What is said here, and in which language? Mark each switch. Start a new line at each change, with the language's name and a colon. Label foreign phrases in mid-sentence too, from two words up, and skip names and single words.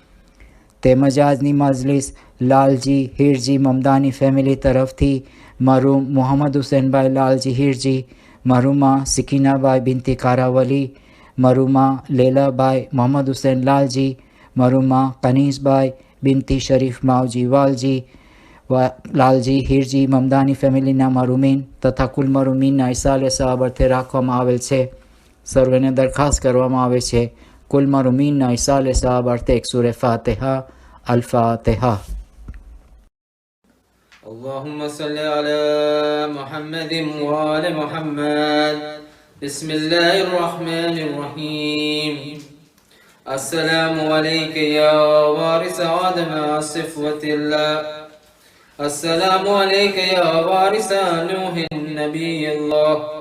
Gujarati: તેમજ આજની majlis લાલજી હિરજી મમદાની ફેમિલી તરફથી મરુમ મોહમ્મદ હુસૈનભાઈ લાલજી હિરજી, મરુમા સિકીનાબાઈ બિનતી કારાવલી, મરુમા લેલાબાઈ મોહમ્મદ હુસૈન લાલજી, મરુમા કનીઝબાઈ બિનતી શરીફ માવજી વાલજી, લાલજી હિરજી મમદાની ફેમિલીના મરુમીન તથા કુલ મરુમીનના ઇસાલે સવાબરથી રાખવામાં આવેલ છે. સર્વેને દરખાસ્ત કરવામાં આવે છે કુલ મરુમીનના ઇસાલે સવાબરથી એક સૂરે ફાતિહા.
Arabic: الفاتحة. اللهم صل على محمد وآل محمد. بسم الله الرحمن الرحيم. السلام عليك يا وارث آدم صفوة الله السلام عليك يا وارث نوح نبي الله.